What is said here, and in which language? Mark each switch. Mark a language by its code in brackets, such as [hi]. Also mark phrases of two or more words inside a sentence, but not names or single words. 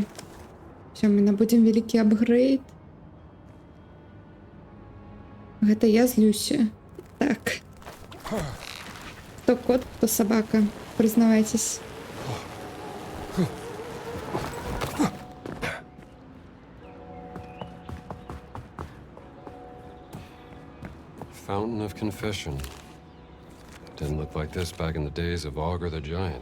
[be] Все, мы набудзем вялікі апгрейд. Гэта я злюся. Так. Хто кот, хто сабака. Прызнавайцесь. [en] Fountain of Confession. Didn't look like this back in the days of Augur the Giant.